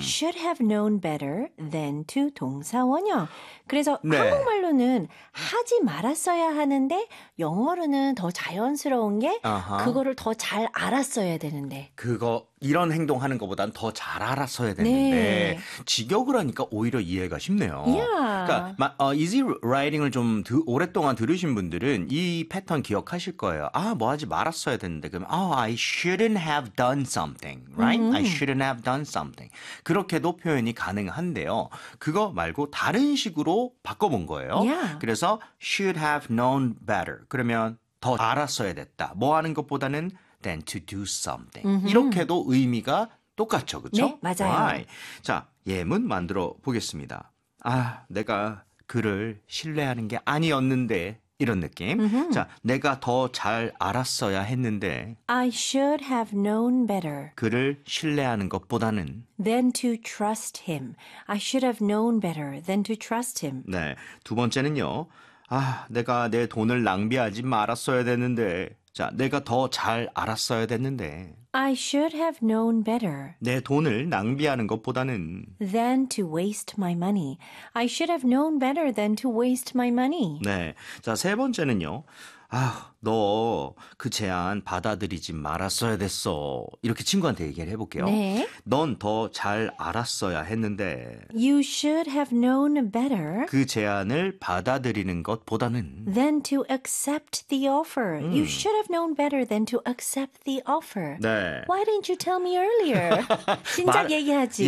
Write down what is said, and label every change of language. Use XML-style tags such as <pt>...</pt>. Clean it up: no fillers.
<en>Should have known better than to</en> <ko>동사 원형. 그래서 네. 한국말로는 하지 말았어야 하는데 영어로는 더 자연스러운 게 아하. 그거를 더 잘 알았어야 되는데. 그거 이런 행동하는 것보단 더 잘 알았어야 되는데 네. 직역을 하니까 오히려 이해가 쉽네요.</ko> <en>Yeah.</en> <ko>그러니까 Easy Writing을 좀 오랫동안 들으신 분들은 이 패턴 기억하실 거예요. 뭐 하지 말았어야 됐는데 그럼</ko> <en>I shouldn't have done something, right? I shouldn't have done something.</en> <ko>그렇게도 표현이 가능한데요. 그거 말고 다른 식으로 바꿔본 거예요.</ko> <en>Yeah.</en> <ko>그래서</ko> <en>should have known better.</en> <ko>그러면 더 알았어야 됐다. 뭐 하는 것보다는</ko> <en>than to do something. Mm-hmm.</en> <ko>이렇게도 의미가 똑같죠, 그렇죠? 네, 맞아요.</ko> <en>Right.</en> <ko>자, 예문 만들어 보겠습니다. 내가 그를 신뢰하는 게 아니었는데 이런 느낌. Mm-hmm. 자, 내가 더 잘 알았어야 했는데</ko> <en>I should have known better.</en> <ko>그를 신뢰하는 것보다는</ko> <en>than to trust him. I should have known better than to trust him.</en> <ko>네, 두 번째는요. 내가 내 돈을 낭비하지 말았어야 됐는데 자, 내가 더 잘 알았어야 됐는데</ko> <en>I should have known better</en> <ko>내 돈을 낭비하는 것보다는</ko> <en>than to waste my money I should have known better than to waste my money</en> <ko>네, 자, 세 번째는요 너 그 제안 받아들이지 말았어야 됐어 이렇게 친구한테 얘기를 해볼게요 네. 넌 더 잘 알았어야 했는데</ko> <en>you should have known better</en> <ko>그 제안을 받아들이는 것보다는</ko> <en>than to accept the offer you should have known better than to accept the offer</en> <ko>네.</ko> <en>why didn't you tell me earlier</en> <ko>진작 얘기하지</ko>